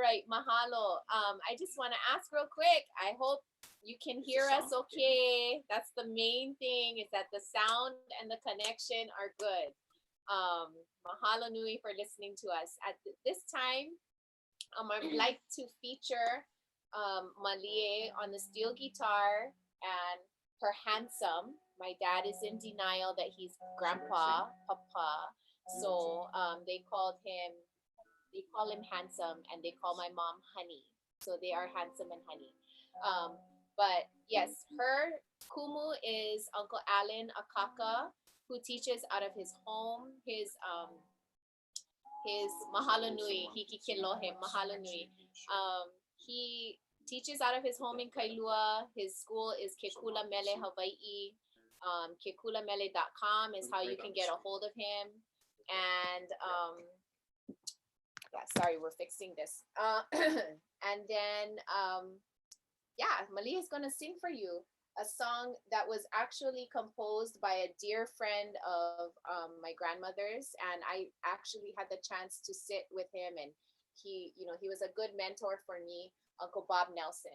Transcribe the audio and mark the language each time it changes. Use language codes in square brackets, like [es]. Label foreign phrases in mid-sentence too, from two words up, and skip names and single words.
[en] mahalo. I just want to ask real quick. I hope you can hear us okay. That's the main thing, is that the sound and the connection are good. [haw] Mahalo nui [en] for listening to us. At this time, I'd like to feature Malie on the steel guitar and her handsome. My dad is in denial that he's grandpa, papa. So they call him handsome, and they call my mom honey. So they are handsome and honey. But yes, her kumu is Uncle Alan Akaka, who teaches out of his home, his [haw] mahalo nui, hiki Kealoha, mahalo nui. [en] He teaches out of his home in Kailua. His school is Kekula Mele Hawaii. Kekulamele.com is how you can get a hold of him. And yeah, sorry, we're fixing this. And then yeah, Malia is gonna sing for you a song that was actually composed by a dear friend of my grandmother's, and I actually had the chance to sit with him, and he was a good mentor for me, Uncle Bob Nelson.